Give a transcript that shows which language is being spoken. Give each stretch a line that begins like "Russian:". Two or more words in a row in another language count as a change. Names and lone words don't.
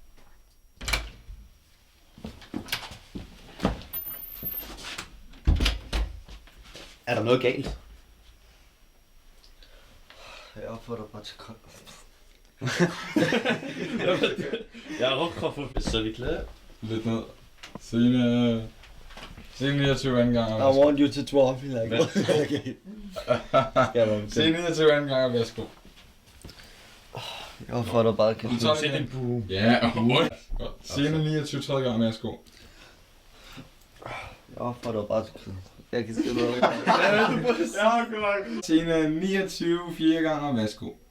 Danish: Er der noget galt? Jeg opfordrer bare til kold. Jeg er råkraftig. Så er vi klar. Lidt ned. Scene 29 anden gang,
English: I
Danish: og værsgo.
English: want you to drop me like okay.
Danish: Scene 29 anden gang, og værsgo. Jeg opfordrer bare til Du tager det igen. boom. Ja, what? Godt. Scene 29 tredje gang, og værsgo. Jeg opfordrer bare til jeg kan skrive noget. Scene 29 4 gange, og værsgo.